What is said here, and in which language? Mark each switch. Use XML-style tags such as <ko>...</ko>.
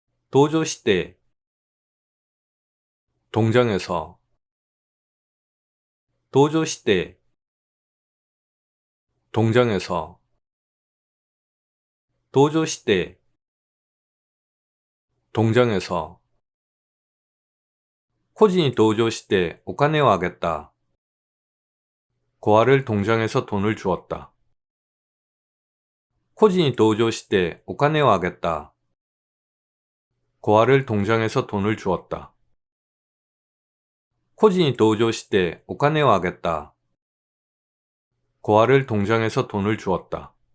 <ja>同情して</ja> <ko>동정해서</ko> <ja>同情して 동정해서 同情して 동정해서 孤児に同情してお金をあげた.</ja> <ko>고아를 동정해서 돈을 주었다.</ko> <ja>孤児に同情してお金をあげた.</ja> <ko>고아를 동정해서 돈을 주었다.</ko> <ja>孤児に同情してお金をあげた.</ja> <ko>고아를 동정해서 돈을 주었다.</ko>